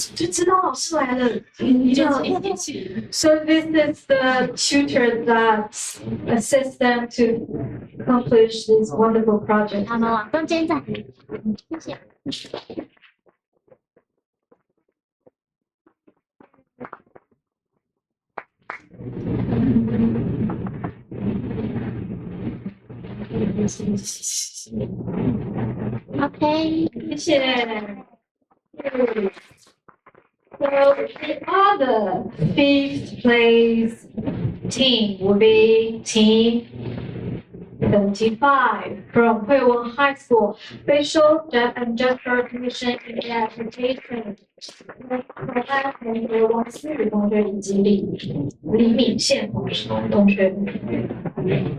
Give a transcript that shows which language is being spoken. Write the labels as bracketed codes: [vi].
[zh] 知道老师来了，你就一起。 [en] So this is the tutor that assists them to accomplish this wonderful project. [zh] 他们往中间站，谢谢。 [en] OK， [zh] 谢谢。 [en] So the other 5th place team will be Team 75 from Huiwen High School, Facial and Gesture Recognition in the Application. [zh] 同学王思雨同学以及李敏宪同学。